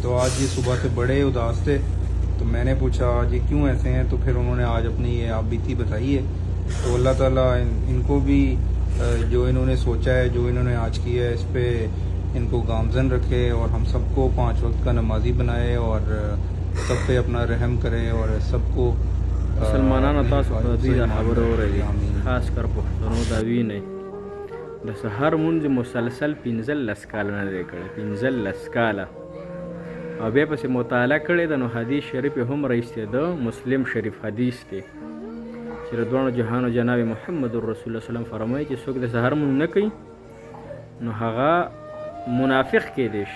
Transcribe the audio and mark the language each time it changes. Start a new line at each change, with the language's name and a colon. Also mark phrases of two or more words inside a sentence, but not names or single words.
Urdu: تو آج یہ صبح سے بڑے اداس تھے، تو میں نے پوچھا آج یہ کیوں ایسے ہیں، تو پھر انہوں نے آج اپنی یہ آپ بیتی بتائی ہے. تو اللہ تعالیٰ ان کو بھی جو انہوں نے سوچا ہے، جو انہوں نے آج کیا ہے، اس پر ان کو گامزن رکھے اور ہم سب کو 5 وقت کا نمازی بنائے اور سب پے اپنا رحم کرے اور سب کو
Pashto: مسلمانانو تاسو په دې د خبرو اورئ، خاص کر پښتنو دا وینئ د سحر مونځ مسلسل 15 کاله نه دی کړی، 15 کاله، او بیا پسې مطالعه کړې ده، نو حدیث شریف یې هم رایستېده، مسلم شریف حدیث دی چې د دواړو جهانو جناب محمد رسول الله سلام فرمایي چې څوک د سحر مونځ نه کوي نو هغه منافق کېدی شي.